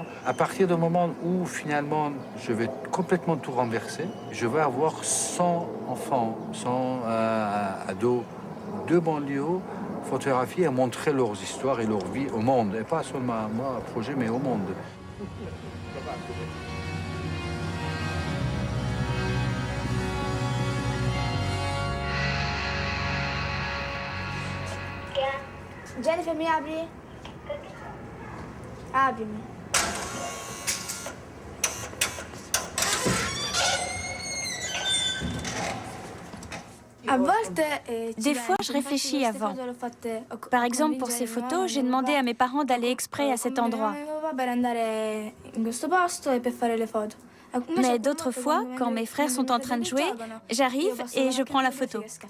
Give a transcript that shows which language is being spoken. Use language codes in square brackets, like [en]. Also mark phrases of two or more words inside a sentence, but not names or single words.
[fr] À partir du moment où finalement je vais complètement tout renverser, je vais avoir 100 enfants, 100 ados de banlieues photographier et montrer leurs histoires et leur vie au monde. Et pas seulement à moi, à projet, mais au monde. [it] Jennifer, mi apri? Aprimi. [fr] Des fois, je réfléchis avant. Par exemple, pour ces photos, j'ai demandé à mes parents d'aller exprès à cet endroit. Mais d'autres fois, quand mes frères sont en train de jouer, j'arrive et je prends la photo.